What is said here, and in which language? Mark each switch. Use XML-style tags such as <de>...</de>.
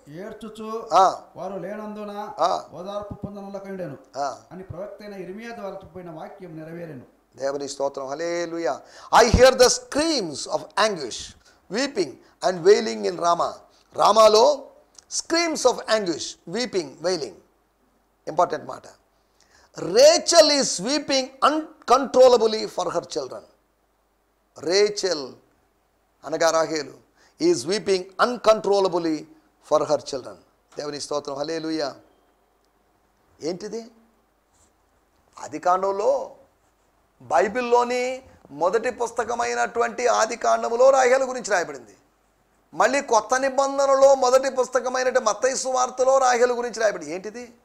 <te>ఏడ్చుచు వారు లేనందున ఓదార్పు పొందనలకండెను అని ప్రవక్త అయిన ఇర్మియా ద్వారా చెప్పిన వాక్యం నెరవేరెను. దేవుని స్తోత్రం, హల్లెలూయా.</te> <en>I hear the screams of anguish, weeping and wailing in Ramah. రామాలో screams of anguish, weeping, wailing.</en> <te>Important మాట.</te> <en>Rachel is weeping uncontrollably for her children. Rachel అనగా రాహేలు is weeping uncontrollably for her children.</en> <te>దేవుని స్తోత్రం, హల్లెలూయా. ఏంటిది? ఆదికాండంలో, బైబిల్లోని మొదటి పుస్తకమైనటువంటి ఆదికాండములో రాహేలు గురించి రాయబడింది. మళ్ళీ కొత్త నిబంధనలో మొదటి పుస్తకమైన మత్తయి సువార్తలో రాహేలు గురించి రాయబడింది. ఏంటిది?</te>